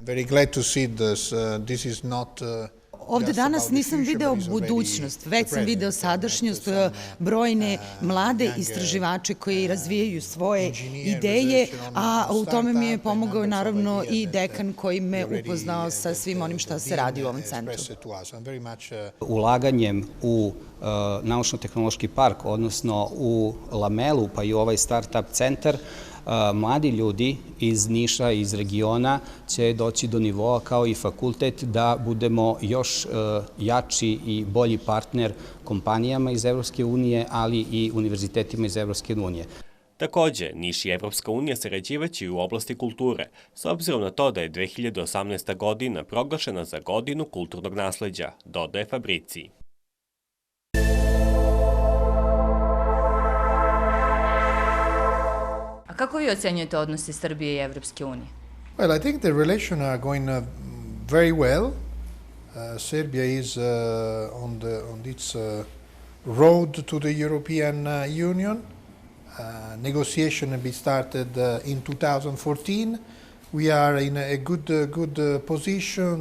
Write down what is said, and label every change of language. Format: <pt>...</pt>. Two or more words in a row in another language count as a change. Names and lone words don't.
<sr>Ovde danas nisam video budućnost, već sam video sadašnjost, brojne mlade istraživače koji razvijaju svoje ideje, a u tome mi je pomogao naravno i dekan koji me upoznao sa svim onim šta se radi u ovom centru. Ulaganjem u naučno-tehnološki park, odnosno u lamelu, pa i u ovaj start-up centar, mladi ljudi iz Niša, iz regiona će doći do nivoa kao i fakultet da budemo još jači i bolji partner kompanijama iz Evropske unije, ali i univerzitetima iz Evropske unije. Takođe, Niš i Evropska unija sarađivaće i u oblasti kulture, s obzirom na to da je 2018. godina proglašena za godinu kulturnog nasleđa, dodaje Fabrici. A kako vi ocenjujete odnose Srbije i Evropske unije?</sr> <en>Well, I think the relations are going very well. Serbia is on its road to the European Union. Negotiation have been started in 2014. We are in a good position.</en>